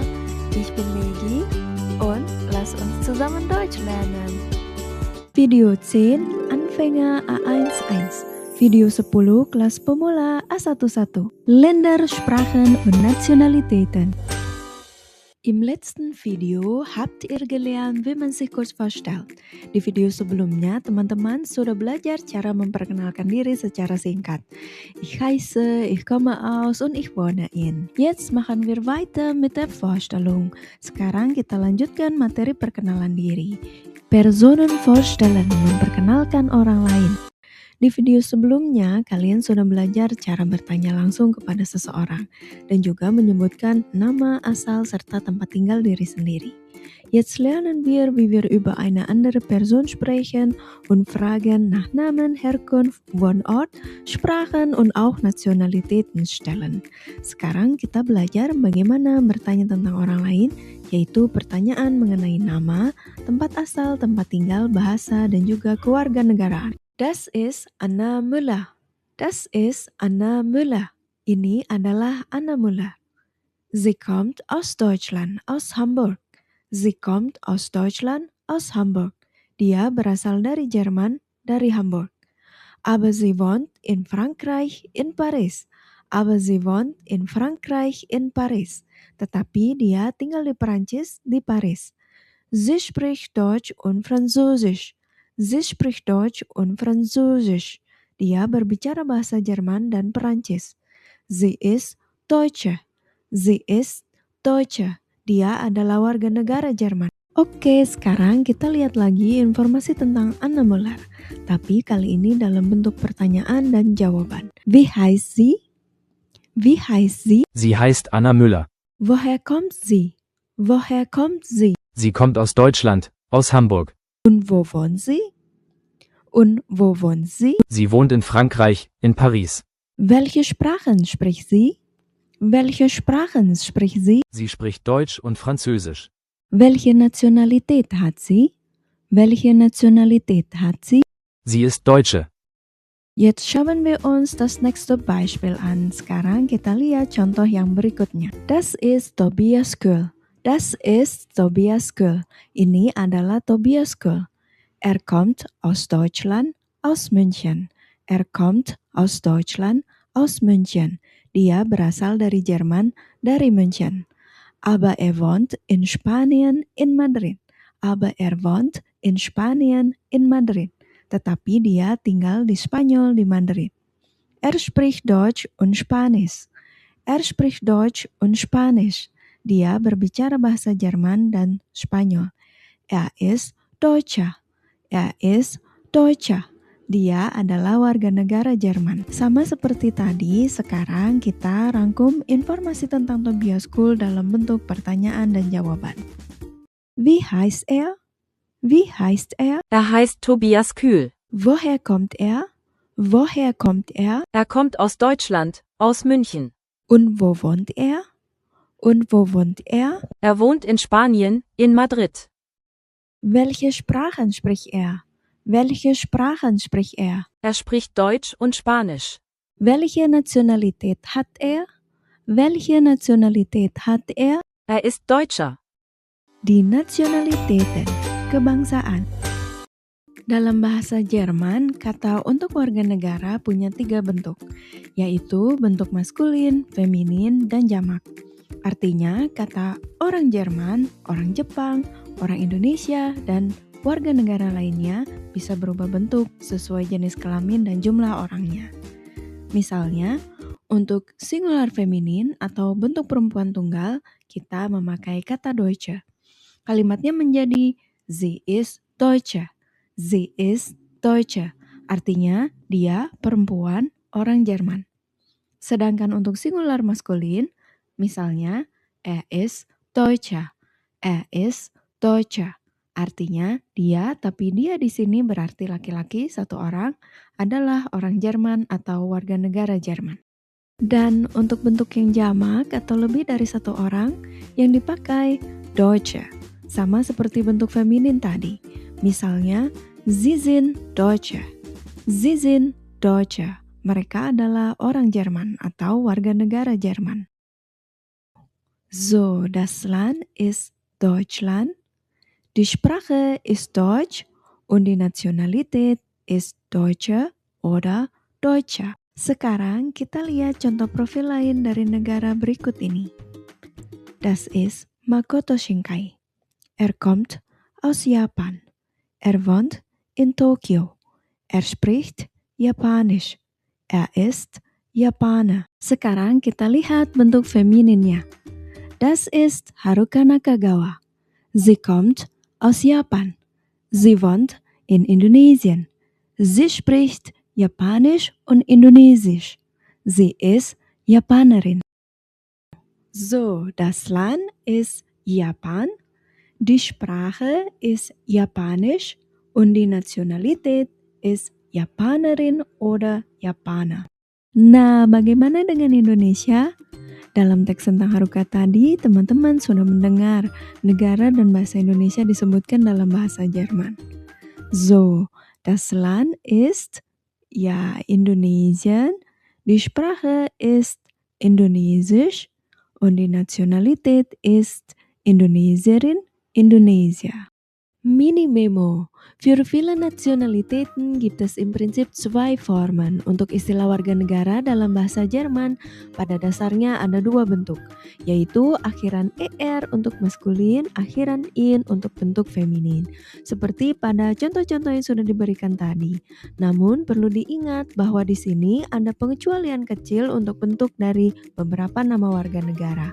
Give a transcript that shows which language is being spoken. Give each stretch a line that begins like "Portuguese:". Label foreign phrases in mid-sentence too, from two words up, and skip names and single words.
German: Ich bin Megi und lass uns zusammen Deutsch lernen. Video 10 Anfänger A11, Video 10
Indonesian: Kelas Pemula
German: A11, Länder, Sprachen und Nationalitäten. Im letzten Video habt ihr gelernt, wie man sich kurz vorstellt.
Indonesian: Di video sebelumnya, teman-teman sudah belajar cara memperkenalkan diri secara singkat.
German: Ich heiße, ich komme aus und ich wohne in. Jetzt machen wir weiter mit der Vorstellung.
Indonesian: Sekarang kita lanjutkan materi perkenalan diri.
German: Personen vorstellen,
Indonesian: memperkenalkan orang lain. Di video sebelumnya, kalian sudah belajar cara bertanya langsung kepada seseorang dan juga menyebutkan nama, asal, serta tempat tinggal diri sendiri.
German: Jetzt lernen wir, wie wir über eine andere Person sprechen und Fragen nach Namen, Herkunft, Wohnort, Sprachen und auch Nationalitäten stellen.
Indonesian: Sekarang kita belajar bagaimana bertanya tentang orang lain, yaitu pertanyaan mengenai nama, tempat asal, tempat tinggal, bahasa, dan juga kewarganegaraan.
German: Das ist Anna Müller. Das ist Anna Müller.
Indonesian: Ini adalah Anna Müller.
German: Sie kommt aus Deutschland, aus Hamburg. Sie kommt aus Deutschland, aus Hamburg.
Indonesian: Dia berasal dari Jerman, dari Hamburg.
German: Aber sie wohnt in Frankreich, in Paris. Aber sie wohnt in Frankreich, in Paris.
Indonesian: Tetapi dia tinggal di Perancis, di Paris.
German: Sie spricht Deutsch und Französisch. Sie spricht Deutsch und Französisch.
Indonesian: Dia berbicara bahasa Jerman dan Perancis.
German: Sie ist Deutsche. Sie ist Deutsche.
Indonesian: Dia adalah warga negara Jerman. Oke, sekarang kita lihat lagi informasi tentang Anna Müller. Tapi kali ini dalam bentuk pertanyaan dan jawaban.
German: Wie heißt sie? Wie heißt sie? Sie heißt Anna Müller. Woher kommt sie? Woher kommt sie? Sie kommt aus Deutschland, aus Hamburg. Und wo wohnt sie? Und wo wohnt sie? Sie wohnt in Frankreich, in Paris. Welche Sprachen spricht sie? Welche Sprachen spricht sie? Sie spricht Deutsch und Französisch. Welche Nationalität hat sie? Welche Nationalität hat sie? Sie ist Deutsche. Jetzt schauen wir uns das nächste Beispiel an.
Indonesian: Sekarang kita lihat contoh yang berikutnya.
German: Das ist Tobias Kuhl. Das ist Tobias Kuhl.
Indonesian: Ini adalah Tobias Kuhl.
German: Er kommt aus Deutschland, aus München. Er kommt aus Deutschland, aus München.
Indonesian: Dia berasal dari Jerman, dari München.
German: Aber er wohnt in Spanien, in Madrid. Aber er wohnt in Spanien, in Madrid.
Indonesian: Tetapi dia tinggal di Spanyol, di Madrid.
German: Er spricht Deutsch und Spanisch. Er spricht Deutsch und Spanisch.
Indonesian: Dia berbicara bahasa Jerman dan Spanyol.
German: Er ist Deutscher. Er ist Deutscher.
Indonesian: Dia adalah warga negara Jerman. Sama seperti tadi, sekarang kita rangkum informasi tentang Tobias Kuhl dalam bentuk pertanyaan dan jawaban.
German: Wie heißt er? Wie heißt er? Er heißt Tobias Kuhl. Woher kommt er? Woher kommt er? Er kommt aus Deutschland, aus München. Und wo wohnt er? Und wo wohnt er? Er wohnt in Spanien, in Madrid. Welche Sprachen spricht er? Welche Sprachen spricht er? Er spricht Deutsch und Spanisch. Welche Nationalität hat er? Welche Nationalität hat er? Er ist Deutscher. Die Nationalitäten,
Indonesian: kebangsaan. Dalam bahasa Jerman, kata untuk warga negara punya 3 bentuk, yaitu bentuk maskulin, feminin, dan jamak. Artinya, kata orang Jerman, orang Jepang, orang Indonesia, dan warga negara lainnya bisa berubah bentuk sesuai jenis kelamin dan jumlah orangnya. Misalnya, untuk singular feminin atau bentuk perempuan tunggal, kita memakai kata Deutsche. Kalimatnya menjadi
German: sie ist Deutsche. Sie ist Deutsche.
Indonesian: Artinya, dia perempuan orang Jerman. Sedangkan untuk singular maskulin, misalnya,
German: er ist Deutscher. Er ist Deutscher.
Indonesian: Artinya dia, tapi dia di sini berarti laki-laki satu orang adalah orang Jerman atau warga negara Jerman. Dan untuk bentuk yang jamak atau lebih dari satu orang yang dipakai Deutsche, sama seperti bentuk feminin tadi. Misalnya,
German: Sie sind Deutsche. Sie sind Deutsche.
Indonesian: Mereka adalah orang Jerman atau warga negara Jerman.
German: So, das Land ist Deutschland. Die Sprache ist Deutsch und die Nationalität ist Deutsche oder Deutscher.
Indonesian: Sekarang kita lihat contoh profil lain dari negara berikut ini.
German: Das ist Makoto Shinkai. Er kommt aus Japan. Er wohnt in Tokio. Er spricht Japanisch. Er ist Japaner.
Indonesian: Sekarang kita lihat bentuk femininnya.
German: Das ist Haruka Nakagawa. Sie kommt aus Japan. Sie wohnt in Indonesien. Sie spricht Japanisch und Indonesisch. Sie ist Japanerin. So, das Land ist Japan. Die Sprache ist Japanisch und die Nationalität ist Japanerin oder Japaner.
Indonesian: Nah, bagaimana dengan Indonesia? Dalam teks tentang Haruka tadi, teman-teman sudah mendengar negara dan bahasa Indonesia disebutkan dalam bahasa Jerman.
German: So, das Land ist Indonesien, die Sprache ist Indonesisch und die Nationalität ist Indonesierin, Indonesia. Mini-Memo. Für viele Nationalitäten gibt es im Prinzip zwei Formen.
Indonesian: Untuk istilah warga negara dalam bahasa Jerman, pada dasarnya ada dua bentuk, yaitu akhiran ER untuk maskulin, akhiran IN untuk bentuk feminin. Seperti pada contoh-contoh yang sudah diberikan tadi. Namun perlu diingat bahwa di sini ada pengecualian kecil untuk bentuk dari beberapa nama warga negara.